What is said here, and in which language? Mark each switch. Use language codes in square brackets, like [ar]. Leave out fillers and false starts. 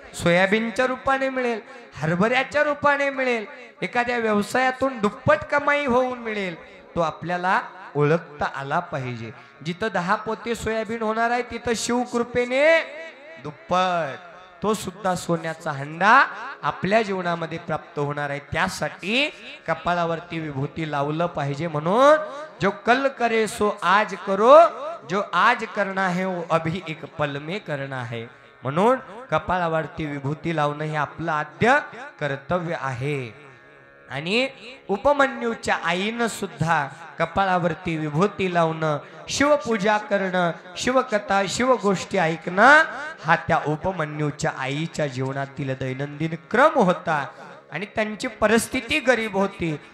[mr] सोयाबीनच्या रूपाने मिळेल, हरभऱ्याच्या रूपाने मिळेल, एखाद्या व्यवसायातून दुप्पट कमाई होऊन मिळेल. तो आपल्याला ओळखता आला पाहिजे. जिथं 10 पोते सोयाबीन होणार आहे तिथं शिवकृपेने दुप्पट तो सुद्धा सोन्याचा हंडा आपल्या जीवनामध्ये प्राप्त होणार आहे. त्यासाठी कपाळावरती विभूती लावलं पाहिजे. [hi] म्हणून जो कल करे सो आज करो, जो आज करना है वो अभी एक पल में करना है. [mr] म्हणून कपाळावरती विभूती लावणं हे आपलं आद्य कर्तव्य आहे. आणि उपमन्यूच्या आईनं सुद्धा कपाळावरती विभूती लावणं, शिवपूजा करणं, शिवकथा शिवगोष्टी ऐकणं हा त्या उपमन्यूच्या आईच्या जीवनातील दैनंदिन क्रम होता. आणि त्यांची परिस्थिती गरीब होती,